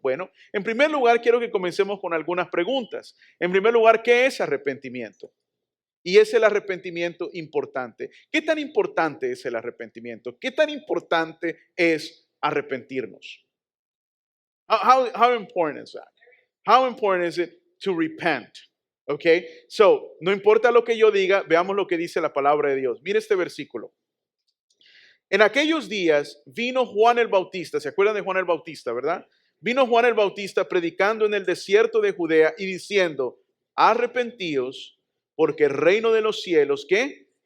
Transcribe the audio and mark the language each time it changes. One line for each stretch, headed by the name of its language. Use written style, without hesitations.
Spanish: Bueno, en primer lugar, quiero que comencemos con algunas preguntas. En primer lugar, ¿qué es arrepentimiento? Y es el arrepentimiento importante. ¿Qué tan importante es el arrepentimiento? ¿Qué tan importante es arrepentirnos?
English: How important is that? How important is it to repent?
Spanish: Okay, so no importa lo que yo diga, veamos lo que dice la palabra de Dios. Mire este versículo. En aquellos días vino Juan el Bautista, ¿se acuerdan de Juan el Bautista, verdad? Vino Juan el Bautista predicando en el desierto de Judea y diciendo, arrepentíos porque el reino de los cielos, ¿qué?